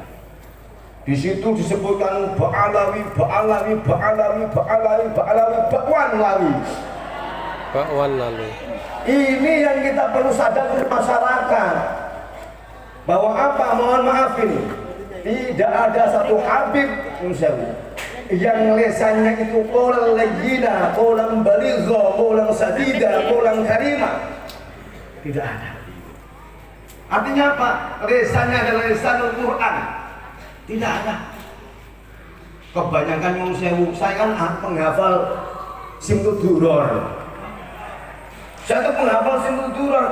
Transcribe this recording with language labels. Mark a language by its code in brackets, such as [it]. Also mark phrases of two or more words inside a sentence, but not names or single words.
[id] Di situ disebutkan Ba'alawi, Ba'alawi, Ba'alawi, Ba'alawi, Ba'alawi, Ba'wan Lawi. Ba'wan lalu. Ini yang kita perlu sadar di masyarakat. Bahwa apa? Mohon maaf ini. Tidak ada satu Habib yang lesannya itu [ar] قولا لينا قولا بليغا قولا سديدا قولا كريما. [id] Tidak ada. Artinya apa? Lesannya adalah [ar] لسان القرآن. [id] Tidak ada. Kebanyakan yang saya kan penghafal Simtud Duror. Saya tuh penghafal Simtud Duror.